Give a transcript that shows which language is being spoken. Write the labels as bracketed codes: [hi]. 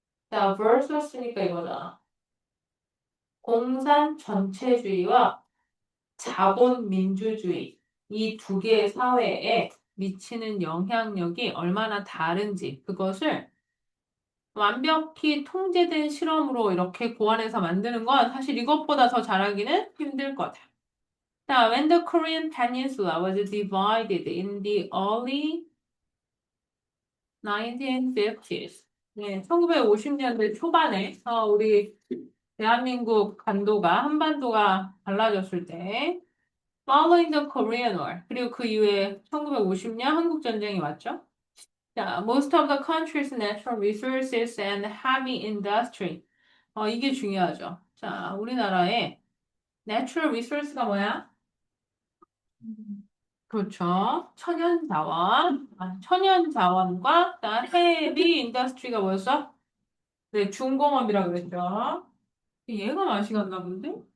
[ko] 자, versus니까 이거잖아. 공산 전체주의와 자본민주주의 이 두 개의 사회에 미치는 영향력이 얼마나 다른지 그것을 완벽히 통제된 실험으로 이렇게 고안해서 만드는 건 사실 이것보다 더 잘하기는 힘들 거다. 자, [en] when the Korean peninsula was divided in the early 1950s. [ko] 네, 1950년대 초반에 우리 대한민국 반도가 한반도가 갈라졌을 때 [en] following the Korean War [ko] 그리고 그 이후에 1950년 한국 전쟁이 왔죠. 자, [en] most of the country's natural resources and heavy industry. [ko] 이게 중요하죠. 자, 우리나라의 natural resource가 뭐야? 그렇죠. 천연 자원. 천연 자원과 그다음 heavy industry가 뭐였어? 네, 중공업이라 그랬죠. 얘가 맛이 갔나 본데?